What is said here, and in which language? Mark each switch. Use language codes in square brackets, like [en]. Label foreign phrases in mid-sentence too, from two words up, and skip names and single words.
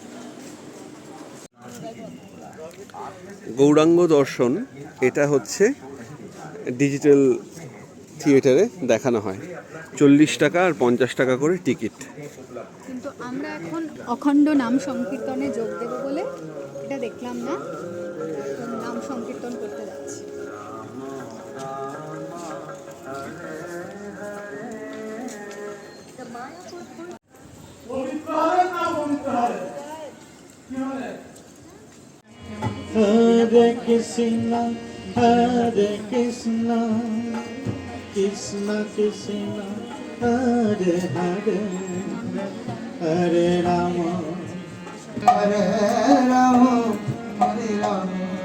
[bn] গৌরাঙ্গ দর্শন, এটা হচ্ছে ডিজিটাল থিয়েটারে দেখানো হয়। 40 টাকা আর 50 টাকা করে টিকিট। কিন্তু আমরা এখন অখণ্ড নাম সংকীর্তনে যোগ দেব বলে এটা দেখলাম না, নাম সংকীর্তন করতে যাচ্ছি। [sa] Hare Krishna, Hare Krishna, Krishna Krishna, Hare Hare, Hare Rama, Hare Rama, Hare Rama,